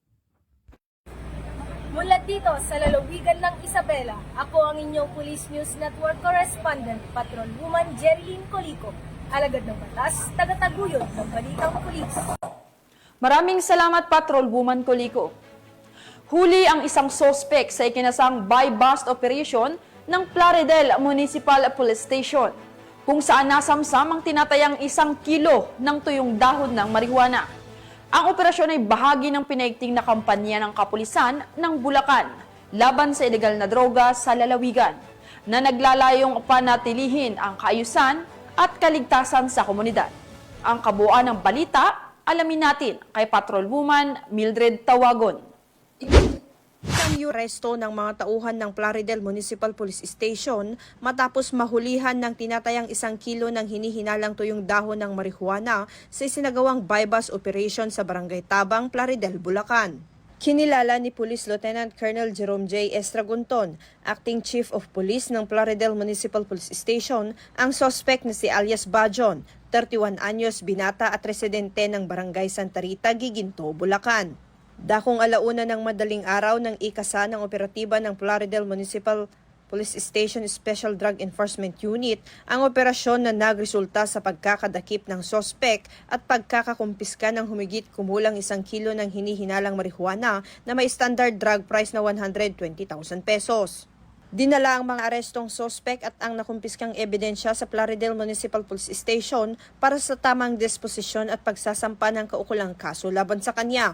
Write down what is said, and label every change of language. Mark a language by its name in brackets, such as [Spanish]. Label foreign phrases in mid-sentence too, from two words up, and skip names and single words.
[Filipino] Mula dito sa lalawigan ng Isabela, ako ang inyong [English] Police News Network Correspondent, [Filipino] Patrolwoman Jerilyn Colico. Alagad ng batas, tagataguyod ng balitang pulis. Maraming salamat, Patrolwoman Colico. Huli ang isang sospek sa ikinasang [English] buy-bust operation [Filipino] ng Plaridel Municipal Police Station, kung saan nasamsam ang tinatayang 1 kilo ng tuyong dahon ng marijuana. Ang operasyon ay bahagi ng pinaigting na kampanya ng kapulisan ng Bulacan laban sa ilegal na droga sa lalawigan, na naglalayong panatilihin ang kaayusan at kaligtasan sa komunidad. Ang kabuuan ng balita, alamin natin kay Patrolwoman Mildred Tawagon. Isang aresto ng mga tauhan ng Plaridel Municipal Police Station matapos mahulihan ng tinatayang 1 kilo ng hinihinalang tuyong dahon ng marijuana sa isinagawang [English] buy-bust operation [Filipino] sa Barangay Tabang, Plaridel, Bulacan. Kinilala ni Police Lieutenant Colonel Jerome J. Estragunton, [English] Acting Chief of Police [Filipino] ng Plaridel Municipal Police Station, ang suspect na si alias Bajon, 31 anyos, binata at residente ng Barangay Santa Rita, Giginto, Bulacan. Dakong 1:00 ng madaling araw ng ikasa ng operatiba ng Plaridel Municipal Police Station Special Drug Enforcement Unit ang operasyon na nagresulta sa pagkakadakip ng sospek at pagkakakumpiska ng humigit kumulang 1 kilo ng hinihinalang marijuana na may [English] standard drug price [Filipino] na 120,000 pesos. Dinala ang mga arestong sospek at ang nakumpiskang ebidensya sa Plaridel Municipal Police Station para sa tamang disposisyon at pagsasampa ng kaukulang kaso laban sa kanya.